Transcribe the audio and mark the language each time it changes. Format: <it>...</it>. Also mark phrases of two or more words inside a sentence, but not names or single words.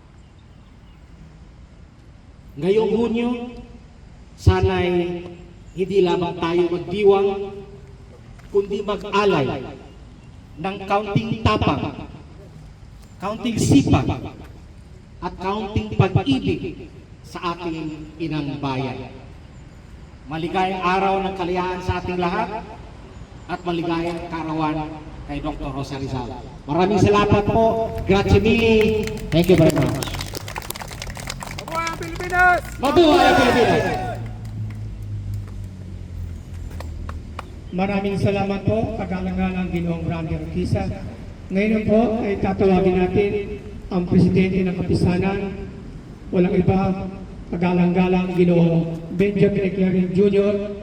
<tl>Ngayong Hunyo, sana'y hindi lamang tayo magdiwang, kundi mag-alay ng kaunting tapang, kaunting sipag, at kaunting pag-ibig sa ating inang bayan. Maligayang araw ng kalayaan sa ating lahat at maligayang kaarawan kay Dr. Rosa Rizal. Maraming salamat po.</tl> <it>Grazie mille.</it> <en>Thank you very much.</en> <tl>Mabuhay ang Pilipinas! Mabuhay ang Pilipinas! Maraming salamat po, kagalang-galang Ginoong Randy Roquisa. Ngayon po ay tatawagin natin ang Presidente ng Kapisanan, walang iba, kagalang-galang Ginoong Benjamin Eclarin Jr.</tl>